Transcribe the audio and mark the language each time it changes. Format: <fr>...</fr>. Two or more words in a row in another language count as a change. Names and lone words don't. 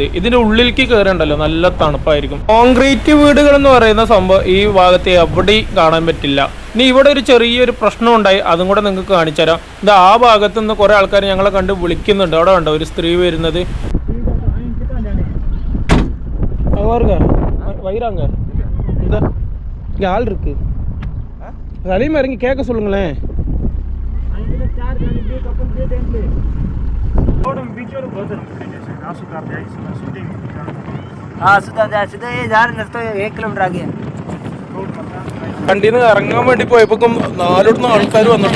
<ml>ഇതിൻ്റെ ഉള്ളിലേക്ക് കയറുണ്ടല്ലോ, നല്ല തണുപ്പായിരിക്കും. കോൺക്രീറ്റ് വീടുകൾ എന്ന് പറയുന്ന സംഭവം ഈ ഭാഗത്ത് എവിടെയും കാണാൻ പറ്റില്ല. ഇനി ഇവിടെ ഒരു ചെറിയൊരു പ്രശ്നം ഉണ്ടായി, അതും കൂടെ നിങ്ങൾക്ക് കാണിച്ചു തരാം. ഇത് ആ ഭാഗത്ത് നിന്ന് കുറേ ആൾക്കാർ ഞങ്ങളെ കണ്ട് വിളിക്കുന്നുണ്ട്. അവിടെ കണ്ടോ ഒരു സ്ത്രീ വരുന്നത്. വൈറാങ്ക എന്താ ആൾ</ml> <ta>இருக்கு அதையும் இறங்கி கேட்க சொல்லுங்களேன்.</ta> <ml>വണ്ടിന്ന് ഇറങ്ങാൻ വേണ്ടി പോയപ്പോ 4 ആൾക്കാർ വന്നിട്ടോ.</ml>